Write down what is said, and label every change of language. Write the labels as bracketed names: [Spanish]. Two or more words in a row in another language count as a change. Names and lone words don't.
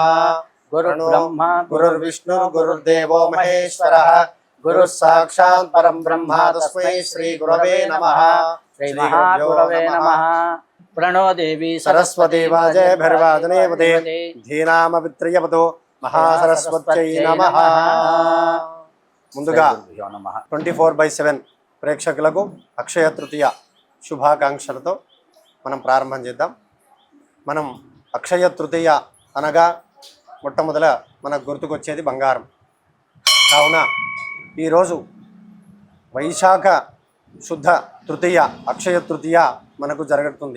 [Sanskrit] गुरुर्ब्रह्मा गुरुर्विष्णुर्गुरुर्देवो महेश्वरः गुरुः साक्षात् परं ब्रह्म तस्मै श्रीगुरवे नमः। श्रीमहागुरवे नमः। प्रणो देवी सरस्वती वाजयभिर्वादने वदे धीनामवित्र्यवतो महासरस्वत्यै नमः। [Telugu] ముందుగా 24/7 ప్రేక్షకులకు అక్షయ తృతీయ శుభాకాంక్షలతో మనం ప్రారంభం చేద్దాం. మనం అక్షయ తృతీయ అనగా మొట్టమొదల మనకు గుర్తుకొచ్చేది బంగారం. కావున ఈరోజు వైశాఖ శుద్ధ తృతీయ అక్షయ తృతీయ మనకు జరుగుతుంది.